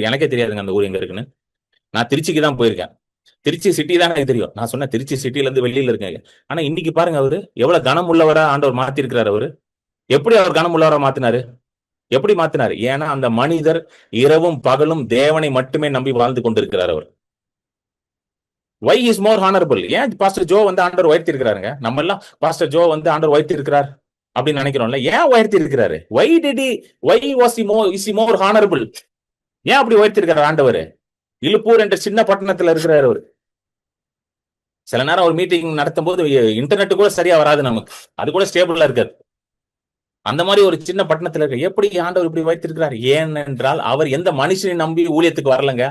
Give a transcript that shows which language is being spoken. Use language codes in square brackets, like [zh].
[ta] எனக்கே தெரியாதுங்க அந்த ஊர் எங்க இருக்குன்னு. நான் திருச்சிக்கு தான் போயிருக்கேன். திருச்சி சிட்டி தான் எனக்கு தெரியும். நான் சொன்னேன் திருச்சி சிட்டில இருந்து வெளியில இருக்கேன். ஆனா இன்னைக்கு பாருங்க, அவரு எவ்வளவு கனம் உள்ளவரா ஆண்டவர் மாத்தி இருக்கிறார். அவரு எப்படி அவர் கனம் உள்ளவரா மாத்தினாரு? எப்படி மாத்தினாரு? ஏன்னா அந்த மனிதர் இரவும் பகலும் தேவனை மட்டுமே நம்பி வாழ்ந்து கொண்டிருக்கிறார். [en] அவர் why is more honorable? [ta] ஏன் பாஸ்டர் ஜோ ஆண்டவர் உயர்த்தி இருக்கிறாருங்க? நம்ம எல்லாம் பாஸ்டர் ஜோ ஆண்டவர் உயர்த்தி இருக்கிறார் அப்படின்னு நினைக்கிறோம்ல. ஏன் உயர்த்தி இருக்கிறாரு? [en] why is he more honorable? [ta] ஏன் அப்படி உயர்த்தி இருக்கிறார் ஆண்டவர்? இலுப்பூர் என்ற சின்ன பட்டணத்துல இருக்கிறார் அவர். சில நேரம் ஒரு மீட்டிங் நடத்தும் போது இன்டர்நெட் கூட சரியா வராது நமக்கு, அது கூட ஸ்டேபிளா இருக்காது. அந்த மாதிரி ஒரு சின்ன பட்டணத்துல இருக்க எப்படி ஆண்டவர் இப்படி வைத்திருக்கிறார்? ஏனென்றால் அவர் எந்த மனுஷனை நம்பி ஊழியத்துக்கு வரலங்க.